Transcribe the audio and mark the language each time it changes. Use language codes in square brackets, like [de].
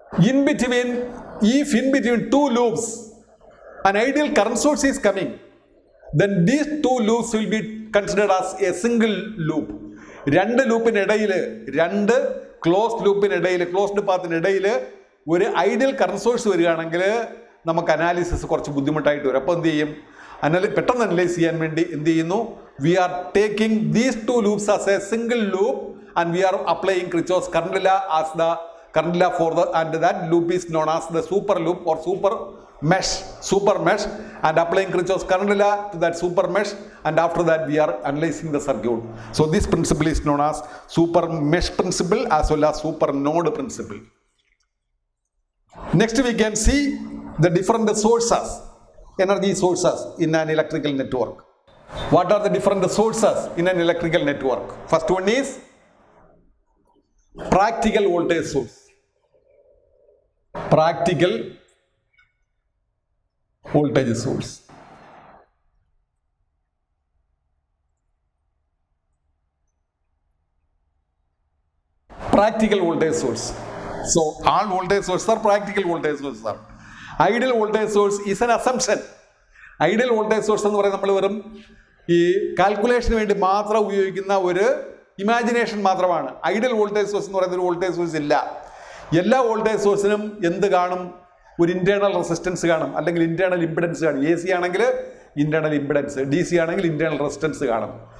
[en] in between two loops an ideal current source is coming, then these two loops will be considered as a single loop. [ml] രണ്ട് ലൂപ്പിനിടയിൽ, രണ്ട് closed പാത്തിനിടയിൽ ഒരു ideal current source വരികയാണെങ്കിൽ നമുക്ക് analysis കുറച്ച് ബുദ്ധിമുട്ടായിട്ട് വരും. അപ്പോൾ എന്ത് ചെയ്യും? പെട്ടെന്ന് അനലൈസ് ചെയ്യാൻ വേണ്ടി എന്ത് ചെയ്യുന്നു? [en] We are taking these two loops as a single loop and we are applying Kirchhoff's current law as the current law for the, and that loop is known as the super loop or super mesh, and applying Kirchhoff's current law to that super mesh, and after that we are analyzing the circuit. So this principle is known as super mesh principle as well as super node principle. Next we can see the different sources, energy sources in an electrical network. What are the different sources in an electrical network? First one is practical voltage source. Practical voltage source. Practical voltage source. So all voltage sources are practical voltage sources. Ideal voltage source is an assumption. [ml] Ideal voltage source എന്ന് പറയുന്നത് നമ്മൾ വെറും ഈ കാൽക്കുലേഷന് വേണ്ടി മാത്രം ഉപയോഗിക്കുന്ന ഒരു imagination മാത്രമാണ്. ഐഡിയൽ വോൾട്ടേജ് സോഴ്സ് എന്ന് പറയുന്ന ഒരു വോൾട്ടേജ് സോഴ്സ് ഇല്ല. എല്ലാ വോൾട്ടേജ് സോഴ്സിനും എന്ത് കാണും? ഒരു ഇന്റേണൽ റെസിസ്റ്റൻസ് കാണും, അല്ലെങ്കിൽ ഇന്റേണൽ ഇംപിഡൻസ് കാണും. AC ആണെങ്കിൽ ഇന്റേണൽ ഇംപിഡൻസ്, DC ആണെങ്കിൽ ഇന്റേണൽ റെസിസ്റ്റൻസ് കാണും.